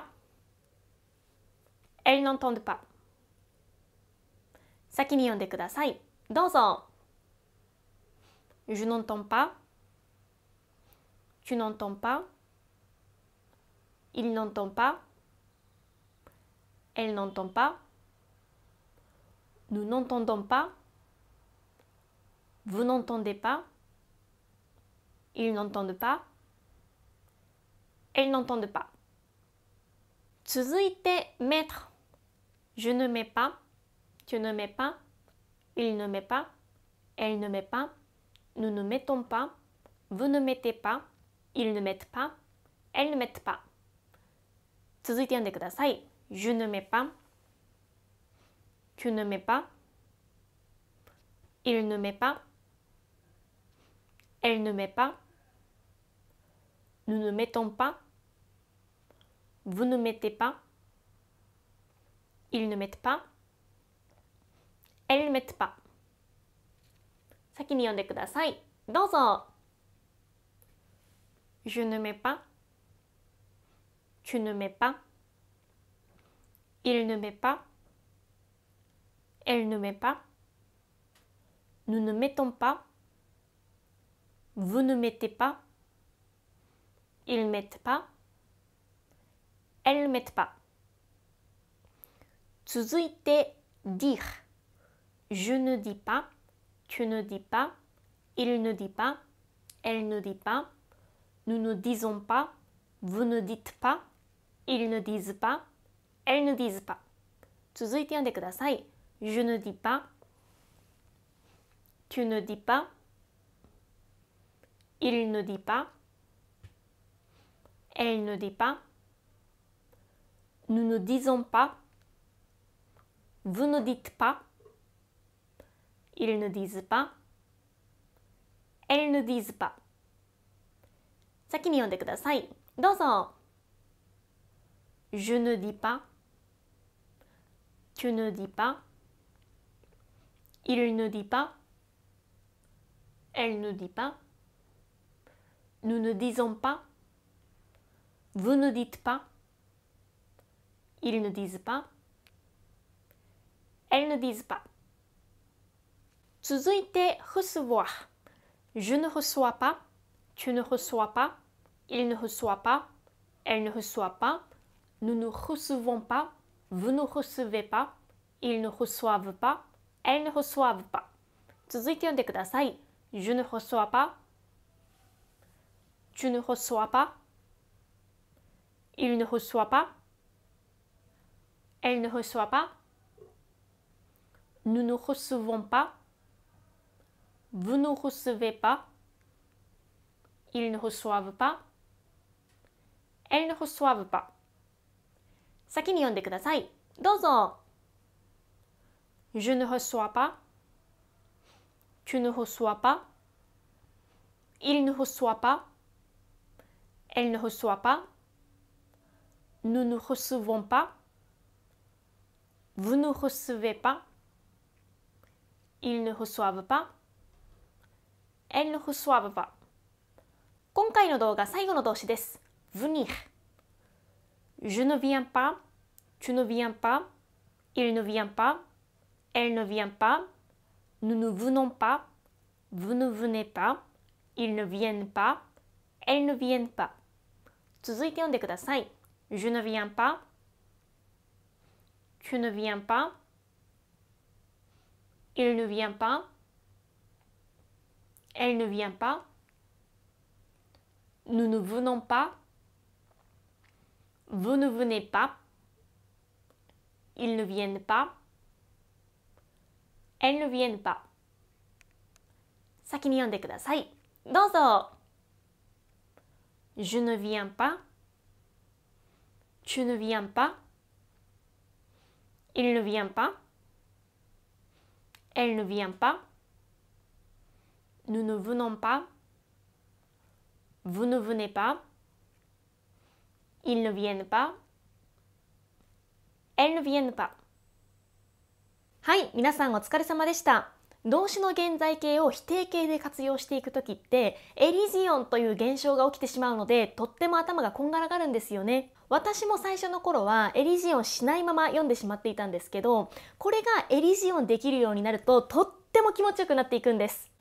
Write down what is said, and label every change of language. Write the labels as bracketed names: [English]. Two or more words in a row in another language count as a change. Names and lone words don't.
[French] Elles n'entendent pas. [Japanese] 先に読んでください。 [French] どうぞ。Je n'entends pas. Tu n'entends pas. Il n'entend pas. Elle n'entend pas. Nous n'entendons pas. Vous n'entendez pas. Ils n'entendent pas. Elles n'entendent pas. [Japanese] 続いて mettre. [French] Je ne mets pas. Tu ne mets pas. Il ne met pas. Elle ne met pas. Nous ne mettons pas. Vous ne mettez pas. Ils ne mettent pas. Elles ne mettent pas. [Japanese] 続いて読んでください。 [French] Je ne mets pas. Tu ne mets pas. Il ne met pas. Elle ne met pas. Nous ne mettons pas. Vous ne mettez pas. Ils ne mettent pas. Elles ne mettent pas. [Japanese] 先に読んでください。 [French] どうぞ。Je ne mets pas. Tu ne mets pas. Il ne met pas. Elle ne met pas. Nous ne mettons pas. Vous ne mettez pas. Ils ne mettent pas. Elles ne mettent pas. [Japanese] 続いて dire. [French] Je ne dis pas. Tu ne dis pas. Il ne dit pas. Elle ne dit pas. Nous ne disons pas. Vous ne dites pas. Ils ne disent pas. Elles ne disent pas. [Japanese] 続いて読んでください。 [French] Je ne dis pas. Tu ne dis pas. Il ne dit pas. Elle ne dit pas. Nous ne disons pas. Vous ne dites pas. Ils ne disent pas. Elles ne disent pas. [Japanese] 先に読んでください。 [French] どうぞ。Je ne dis pas. Tu ne dis pas. Il ne dit pas. Elle ne dit pas. Nous ne disons pas. Vous ne dites pas. Ils ne disent pas. Elles ne disent pas. [Japanese] 続いて recevoir. [French] Je ne reçois pas. Tu ne reçois pas. Il ne reçoit pas. Elle ne reçoit pas. Nous ne recevons pas. Vous ne recevez pas. Ils ne reçoivent pas. Elles ne reçoivent pas. [Japanese] 続いて読んでください。 [French] Je ne reçois pas. Tu ne reçois pas. Il ne reçoit pas. Elle ne reçoit pas. Nous ne recevons pas. Vous ne recevez pas. Ils ne reçoivent pas. Elles ne reçoivent pas. [Japanese] 先に読んでください。 [French] どうぞ。Je ne reçois pas. Tu ne reçois pas. Il ne reçoit pas. Elle ne reçoit pas. Nous ne recevons pas. Vous ne recevez pas. Ils ne reçoivent pas. Elles ne reçoivent pas. [Japanese] 今回の動画最後の動詞です。venir. [French] Je ne viens pas. Tu ne viens pas. Il ne vient pas. Elle ne vient pas. Nous ne venons pas. Vous ne venez pas. Ils ne viennent pas. Elles ne viennent pas. [Japanese] 続いて読んでください。 [French] Je ne viens pas. Tu ne viens pas. Il ne vient pas. Elle ne vient pas. Nous ne venons pas. Vous ne venez pas. Ils ne viennent pas. Elles ne viennent pas. [Japanese] 先に読んでください。 [French] どうぞ。Je ne viens pas. Tu ne viens pas. Il ne vient pas. Elle ne vient pas. Nous ne venons pas. Vous ne venez pas. Ils ne viennent pas. Elles ne viennent pas. [Japanese] はい、皆さんお疲れ様でした。動詞の現在形を否定形で活用していくときってエリジオンという現象が起きてしまうのでとっても頭がこんがらがるんですよね。私も最初の頃はエリジオンしないまま読んでしまっていたんですけど、これがエリジオンできるようになるととっても気持ちよくなっていくんです。